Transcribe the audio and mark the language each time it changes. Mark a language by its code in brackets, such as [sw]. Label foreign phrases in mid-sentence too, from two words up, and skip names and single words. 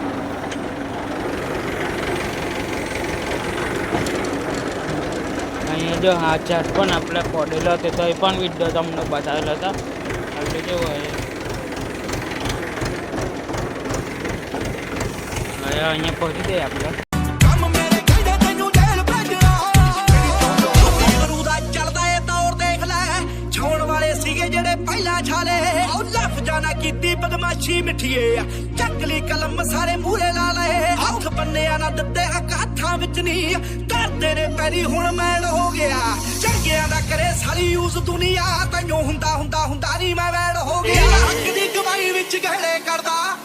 [gu] અહીંયા જો આ ચાટ પણ આપણે પડેલો હતો તો એ પણ વિડીયો તમને બતાવેલો હતો. આપણે જેવું હવે અહીંયા પહોંચી જઈએ આપણે. [pa] ਕੰਮ ਮੇਰੇ ਕਹਿੰਦੇ ਤੈਨੂੰ ਜੇਲ੍ਹ ਭੇਜਣਾ ਗੁਰੂ ਦਾ ਚੱਲਦਾ ਏ ਦੌਰ ਦੇਖ ਲੈ ਛਾਉਣ ਵਾਲੇ ਸੀਗੇ ਜਿਹੜੇ ਪਹਿਲਾਂ ਛਾਲੇ ਉਹ ਲਫ਼ਜ਼ਾਂ ਨਾ ਕੀਤੀ ਬਦਮਾਸ਼ੀ ਮਿੱਠੀਏ ਚੱਕ ਲਈ ਕਲਮ ਸਾਰੇ ਮੂਹਰੇ ਲਾ ਲਏ ਹੱਥ ਬੰਨਿਆ ਨਾ ਦਿੱਤੇ ਹੱਥਾਂ ਵਿੱਚ ਨਹੀਂ ਕਰਦੇ ਨੇ ਪੈਰੀ ਹੁਣ ਮੈਲ ਹੋ ਗਿਆ ਚੰਗਿਆਂ ਦਾ ਕਰੇ ਸਾਰੀ ਯੂਜ਼ ਦੁਨੀਆ ਤੈਨੂੰ ਹੁੰਦਾ ਨਹੀਂ ਮੈਂ ਵੈੜ ਹੋ ਗਿਆ ਹੱਕ ਦੀ ਕਮਾਈ ਵਿੱਚ ਗਹਿੜੇ ਕਰਦਾ